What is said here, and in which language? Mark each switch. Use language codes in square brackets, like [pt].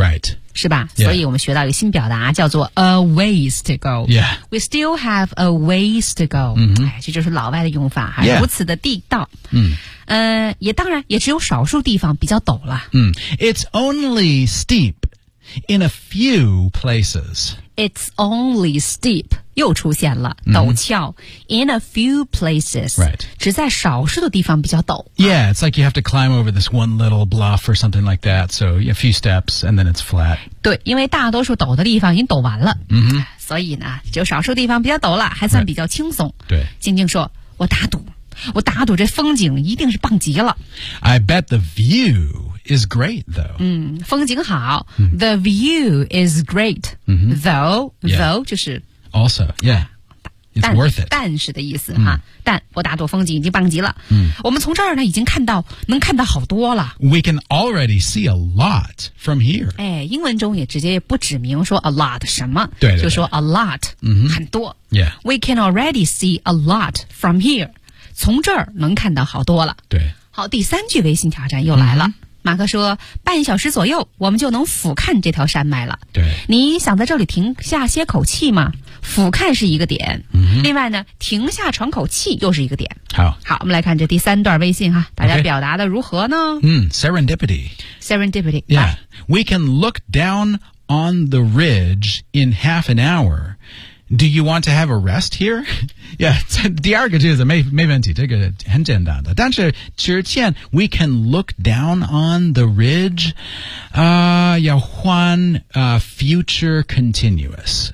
[en] Right [zh] 是吧、 [en] yeah. [zh] 所以我们学到一个新表达叫做 [en] a ways to go Yeah We still have a ways to go、 mm-hmm. [zh] 哎、这就是老外的用法还如此的地道、 [en] yeah. [zh] 也当然也只有少数地方比较陡了、 [en] It's only steep in a few places It's only steep, [zh] 又出现了、陡峭 [en] in a few places,、 right. [zh] 只在少数的地方比较陡。 [en] Yeah, it's like you have to climb over this one little bluff or something like that, so a few steps and then it's flat. [zh] 对,因为大多数陡的地方已经陡完了、 mm-hmm. 所以呢,就少数地方比较陡了,还算比较轻松。 [en] Right. 对。 [zh] 静静说,我打赌这风景一定是棒极了。 [en] I bet the view... is great though. [zh] 风景好。 [en] The view is great、though 就是 also yeah it's worth it [zh] 但是的意思、哈但我打赌风景已经棒极了、我们从这儿呢已经看到能看到好多了 [en] we can already see a lot from here [zh] 哎英文中也直接不指明说 a lot 什么对, 对, 对就说 a lot、很多 [en] yeah we can already see a lot from here [zh] 从这儿能看到好多了对好第三句微信挑战又来了、马克说半小时左右我们就能俯瞰这条山脉了对你想在这里停下歇口气吗俯瞰是一个点、另外呢停下喘口气又是一个点好好我们来看这第三段微信哈大家表达的如何呢、 [en] Serendipity Serendipity Yeah We can look down on the ridge in half an hour Do you want to have a rest here? [zh] Yeah, 第二个句子没问题，这个很简单的。但是之前 [en] we can look down on the ridge, [zh] 要换 [en] future continuous.